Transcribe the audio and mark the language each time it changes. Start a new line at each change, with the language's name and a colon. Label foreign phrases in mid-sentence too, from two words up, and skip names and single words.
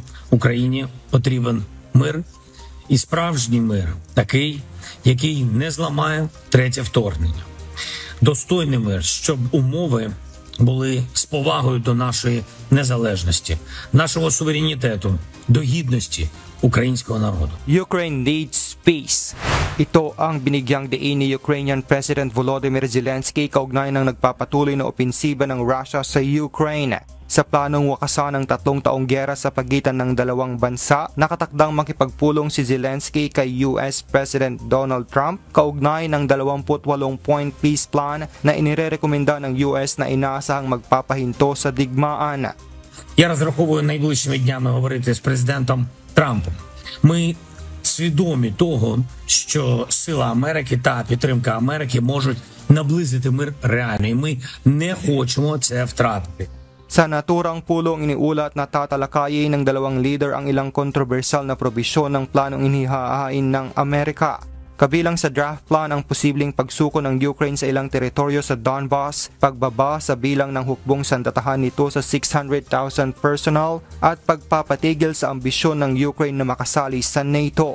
Ukrainian: Україні потрібен мир і справжній мир, такий, який не зламає третє вторгнення. Достойний мир, щоб умови були з повагою до нашої незалежності, нашого суверенітету, до гідності українського народу.
English: Ukraine needs peace.
Filipino: Ito ang binigyang diin ni
English: Ukrainian President
Filipino: Volodymyr Zelensky kaugnay ng nagpapatuloy na opensiba ng Russia sa Ukraine. Sa planong wakasan ng 3 taong giyera sa pagitan ng dalawang bansa, nakatakdang makipagpulong si Zelensky kay
English: US President
Filipino: Donald Trump kaugnay ng
English: 28-point peace plan
Filipino: na inirekomenda ng US na inaasahang magpapahinto sa digmaan.
Ukrainian: Я розраховую найближчими днями говорити з президентом Трампом. Ми свідомі того, що сила Америки та підтримка Америки можуть наблизити мир реально, і ми не хочемо це втратити.
Filipino: Sa naturang pulong iniulat na tatalakayin ng dalawang leader ang ilang kontrobersyal na probisyon ng planong inihahain ng Amerika. Kabilang sa
English: draft plan
Filipino: ang posibleng pagsuko ng Ukraine sa ilang teritoryo sa Donbas, pagbaba sa bilang ng hukbong sandatahan nito sa 600,000 personnel at pagpapatigil sa ambisyon ng Ukraine na makasali sa NATO.